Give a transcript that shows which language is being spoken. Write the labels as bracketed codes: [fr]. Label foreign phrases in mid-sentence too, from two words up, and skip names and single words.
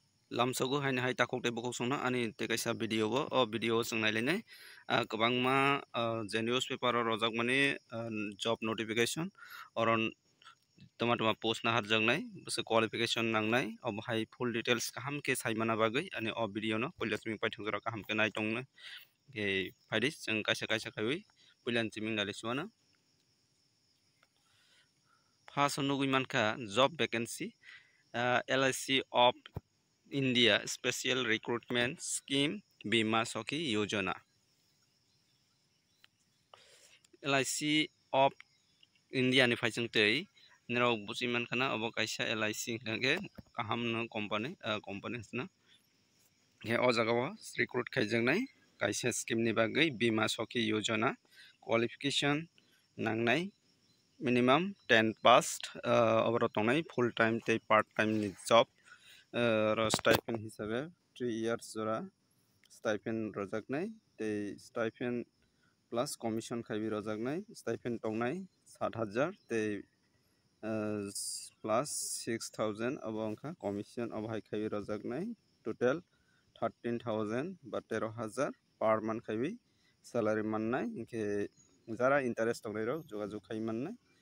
[trp] lamsago haini hai takok te bokok sungna ani te kaisa video bo o video sung nailene kwbangma je newspaper o rojak mani [en] job notification [trp] oron toma toma post na harjangnai bose qualification nangnai ob hai [en] full details [trp] kaham ke saimana bagui ani o video no poila chiming paithungjara kaham ke nai tongna ke phaidis jeng kaisa kaisa khaiwi poilan chiming dali suana first nugui mankha [en] job vacancy [trp] LIC of India Special Recruitment Scheme Bima Sakhi Yojana LIC of India ni phaijang tei nirok bujiman khana obo kaisa LIC hingke kaham no company na ke o jaga o recruit khaijangnai kaisa scheme ni bagui Bima Sakhi Yojana qualification nangnai minimum 10 passed over tongnai [en] full time [trp] tei [en] part time [trp] ni job ro stipend hisabe 3 years jora stipend rojaknai tei [en] stipend plus commission [trp] khaibi rojaknai stipend tongnai 70,000 tei plus 6,000 abo angkha commission abo hai khaibi rojaknai total 13,000 ba 13,000 [en] per month [trp] khaibi salary mannai ingkhe jara interest tongnai rok jogajog khai mannai